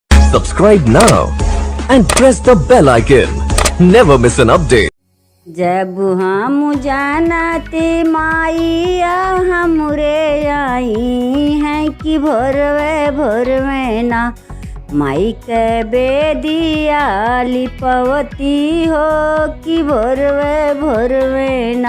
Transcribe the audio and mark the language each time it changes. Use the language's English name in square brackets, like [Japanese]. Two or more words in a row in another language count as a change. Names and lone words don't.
[English] Subscribe now and press the bell icon. Never miss an update. [Bhojpuri] जब हम जानते माइया हमरे आई हैं कि भोरवे ना माई के बेदिया लिपवती हो कि भोरवे ना